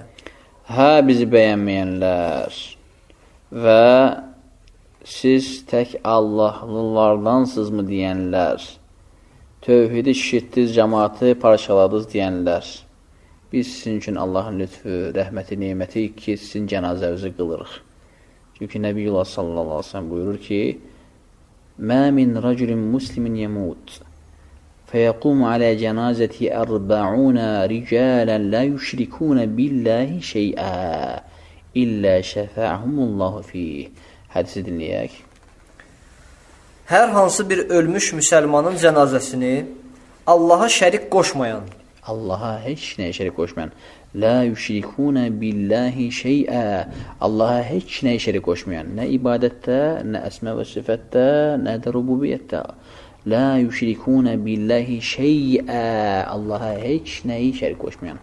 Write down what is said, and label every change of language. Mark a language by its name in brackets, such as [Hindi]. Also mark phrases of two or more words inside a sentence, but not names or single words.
[Azerbaijani] Hə, bizi bəyənməyənlər və siz tək Allahlılardansızmı deyənlər, tövhidi şişirtdiniz, cəmaatı parçaladınız deyənlər, biz sizin üçün Allahın lütfü, rəhməti, neməti ki, sizin cənazəvizi qılırıq. Çünki Nəbiyyullah [Arabic] صلى الله عليه وسلم [Azerbaijani] buyurur ki, [Arabic] مَا مِنْ رَجُلٍ مُسْلِمٍ يَمُوتٍ فَيَقُومُ عَلَى جَنَازَتِهِ 40 رِجَالًا لَا يُشْرِكُونَ بِاللّٰهِ شَيْئًا إِلَّا شَفَعَهُمُ اللّٰهُ فِيهِ [Azerbaijani] Hədisi dinləyək. Hər hansı bir ölmüş müsəlmanın cənazəsini Allaha şərik qoşmayan, Allaha heç nəyə şərik qoşmayan, [Arabic] لا يشركون بالله شيئا, [Azerbaijani] Allaha heç nəyə şərik qoşmayan, nə ibadətdə, nə əsmə və sifətdə, nə də rububiyyətdə, [Arabic] لا يشركون بالله شيئا, [Azerbaijani] Allaha heç nəyi şərik qoşmayan.